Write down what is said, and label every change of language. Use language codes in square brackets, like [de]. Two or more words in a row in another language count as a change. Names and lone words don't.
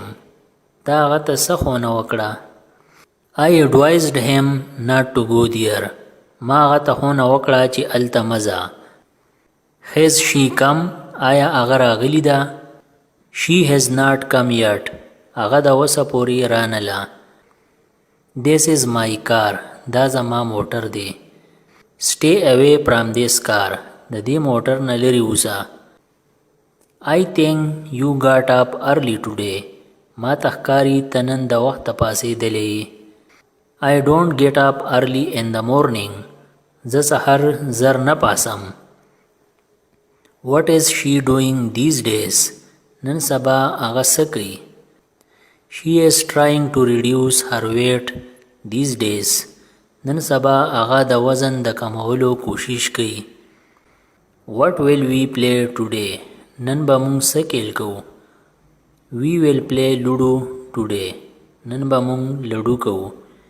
[ps] تا هغه ته څه ښوونه وکړه. [en] I advised him not to go there. [ps] ما هغه ته ښوونه وکړه چې هلته مه ځه. [en] Has she come? [ps] آیا هغه راغلې ده. [en] She has not come yet. [ps] هغه د اوسه پورې رانله. [en] This is my car. [ps] دا زما موټر دی. [en] Stay away from this car. [ps] د دې موټر نه لرې اوسه. [en] I think you got up early today. [ps] ما ته ښکاري ته نن د وخته پاڅېدلی. [en] I don't get up early in the morning. [ps] زه سحر زر نه پاسم. [en] What is she doing these days? [ps] نن سبا هغه څه کوي. [en] She is trying to reduce her weight these days. [ps] نن سبا هغه د وزن د کمولو کوشش کوي. [en] What will we play today? [ps] نن به مونږ څه کیل کوو. [en] We will play Ludo today. [ps] نن به مونږ لډو کوو.